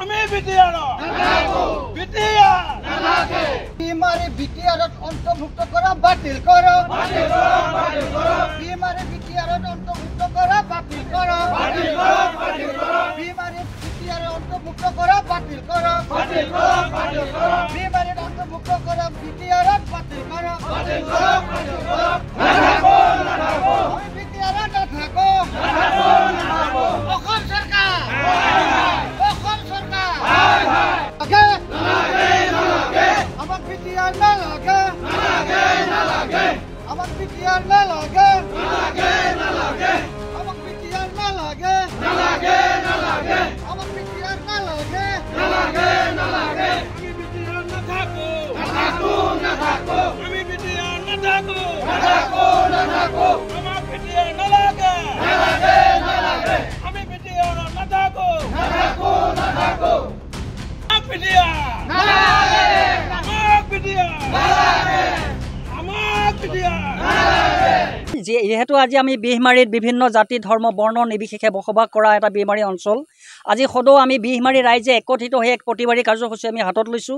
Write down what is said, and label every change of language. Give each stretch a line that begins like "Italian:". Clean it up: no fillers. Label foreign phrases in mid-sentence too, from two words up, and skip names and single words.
Assamese: বিটিআরত অন্তর্ভুক্ত করা বাতিল করো বিটিআরত অন্তর্ভুক্ত করা বাতিল করো বিটিআর অন্তর্ভুক্ত করা বাতিল করো অন্তর্ভুক্ত করা বিটিআরত বাতিল করো বিটিআরত না থাকো অসম সরকার আমাক বিটিআর না লাগে আমাক বিটিআর না লাগে আমাক বিটিআর না লাগে আমাক বিটিআর না লাগে আমি বিটিআর না থাকো আমি বিটিআর না থাকো আমাক বিটিআর না লাগে আমি বিটিআর না থাকো আমাক বিটিআর যেহেতু আজি আমি বিহমাৰীত বিভিন্ন জাতি ধৰ্ম বৰ্ণ নিৰ্বিশেষে বসবাস কৰা এটা বিহমাৰী অঞ্চল আজি সদৌ আমি বিহমাৰী ৰাইজে একত্ৰিত হৈ এক প্ৰতিবাদী কাৰ্যসূচী আমি হাতত লৈছোঁ।